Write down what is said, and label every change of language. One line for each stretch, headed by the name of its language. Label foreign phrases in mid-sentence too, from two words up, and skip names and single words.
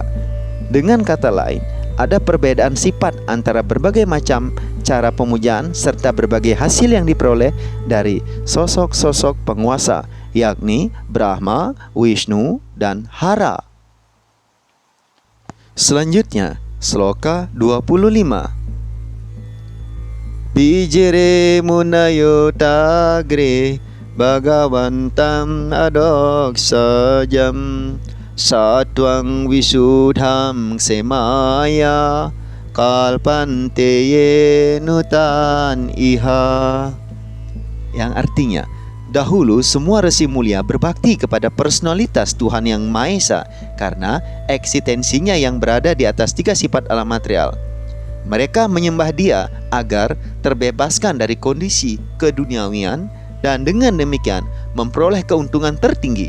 Indonesian: Dengan kata lain, ada perbedaan sifat antara berbagai macam cara pemujaan serta berbagai hasil yang diperoleh dari sosok-sosok penguasa, yakni Brahma, Wisnu, dan Hara. Selanjutnya, sloka 25.
Sanskrit: Pijere munayo tagre bhagavantam adoksajam satwang visudham semaya kalpanteye nutan iha.
Indonesian: Yang artinya, dahulu semua resi mulia berbakti kepada personalitas Tuhan yang Maha Esa karena eksistensinya yang berada di atas tiga sifat alam material. Mereka menyembah Dia agar terbebaskan dari kondisi keduniawian dan dengan demikian memperoleh keuntungan tertinggi.